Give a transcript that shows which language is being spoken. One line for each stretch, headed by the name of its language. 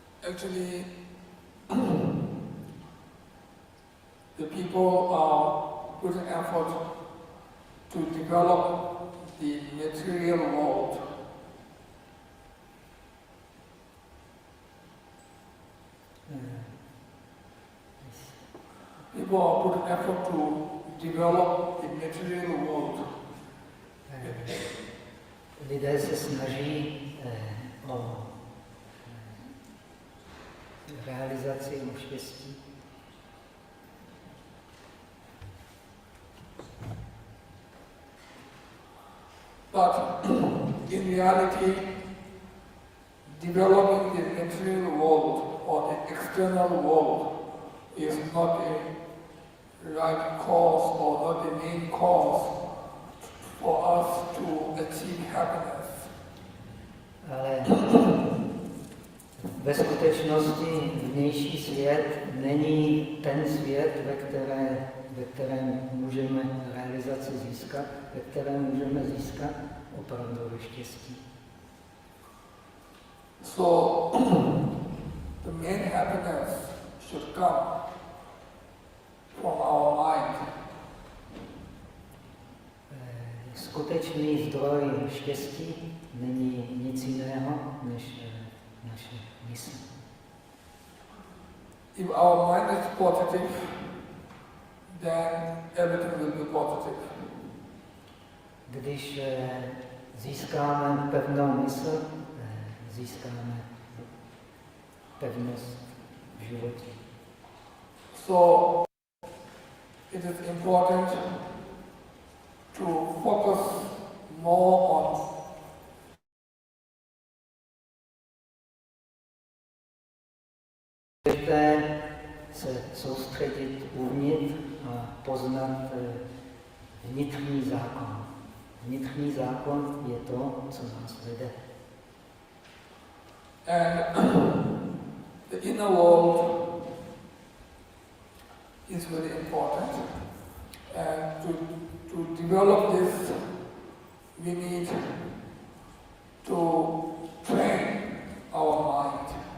English: Actually, the people are putting effort to develop the material world. People are putting effort to develop the material world.
Czech: Lidé se snaží o realizaci, o štěstí.
English: But in reality, developing the material world or the external world is not the right cause or not the main cause for us to achieve happiness.
Czech: Ale ve skutečnosti vnější svět není ten svět, ve kterém můžeme realizaci získat, ve kterém můžeme získat opravdové štěstí.
English: So, the main happiness should come from our mind.
Czech: Skutečný zdroj štěstí není nic jiného než naše mysl.
English: If our mind is positive, then everything will be positive.
Czech: Když získáme pevnou mysl, získáme pevnost v životě.
English: So, it is important to focus more on
Czech: se soustředit uvnitř a poznat vnitřní zákon. Vnitřní zákon je to, co nás vede.
English: And the inner world is very important. And to develop this, we need to train our mind.